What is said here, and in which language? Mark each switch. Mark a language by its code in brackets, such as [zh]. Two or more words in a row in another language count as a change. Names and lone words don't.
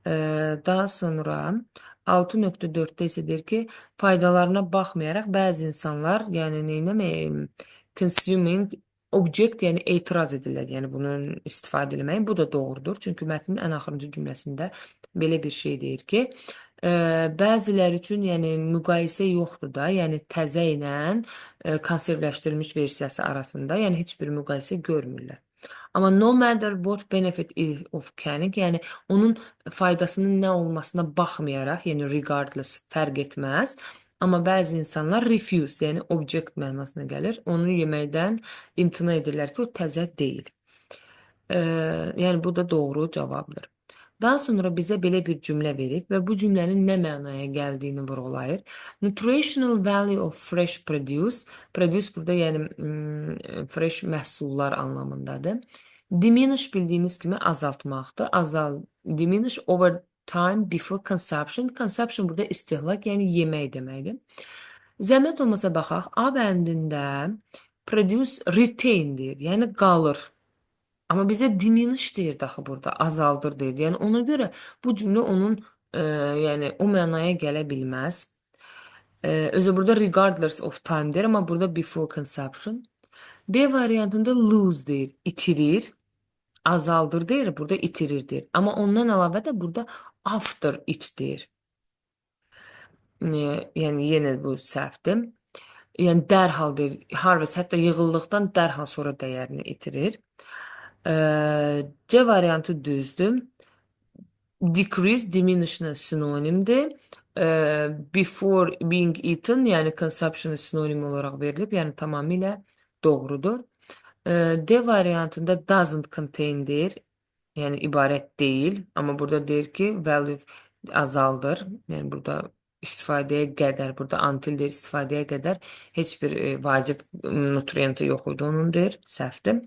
[az] Daha sonra 6.4'te isə deyir ki, faydalarına baxmayaraq bəzi insanlar, yəni neynəməyim, [en] consuming object, [az] yəni etiraz edirlər, yəni bunun istifadə etməyin. Bu da doğrudur. Çünki mətnin ən axırıncı cümləsində belə bir şey deyir ki, bəziləri üçün yəni müqayisə yoxdur da, yəni təzə ilə konservləşdirilmiş versiyası arasında, yəni heç bir müqayisə görmürlər. [en] Amma no matter what benefit of canning, [az] yəni onun faydasının nə olmasına baxmayaraq, yəni regardless fərq etməz. Amma bəzi insanlar refuse, yəni object mənasına gəlir. Onu yeməkdən imtina edirlər ki, o təzə deyil. Yəni bu da doğru cavabdır. Daha sonra bizə belə bir cümlə verib və bu cümlənin nə mənaya gəldiyini vurğulayır. [en] Nutritional value of fresh produce. [az] Produce burada yəni fresh məhsullar anlamındadır. Diminish bildiyiniz kimi azaltmaqdır. [en] Diminish over time before consumption. [az] Consumption burada istehlak, yəni yemək deməkdir. Zəhmət olmasa baxaq, A bəndində [en] produce retain [az] deyir, yəni qalır. Amma bizə diminish deyir daxı burada, azaldır deyir. Yəni ona görə bu cümlə onun yəni o mənaya gələ bilməz. Özü burada [en] regardless of time [az] deyir, amma burada [en] before consumption. [az] B variantında lose deyir, itirir. Azaldır deyir, burada itirir deyir. Amma ondan əlavə də burada [en] after it [az] deyir. Yəni yenə bu səhvdir. Yəni dərhal deyir, harvest hətta yığıldıqdan dərhal sonra dəyərini itirir. C variantı düzdür. Decrease, diminish'lə sinonimdir. [en] Before being eaten, [az] yəni consumption sinonim olaraq verilib, yəni tamamilə doğrudur. D variantında [en] doesn't contain [az] deyir, yəni ibarət deyil, amma burada deyir ki, value azaldır. Yəni burada istifadəyə qədər, burada until deyir, istifadəyə qədər heç bir vacib nutriyenti yox idi onun deyir, səhvdir.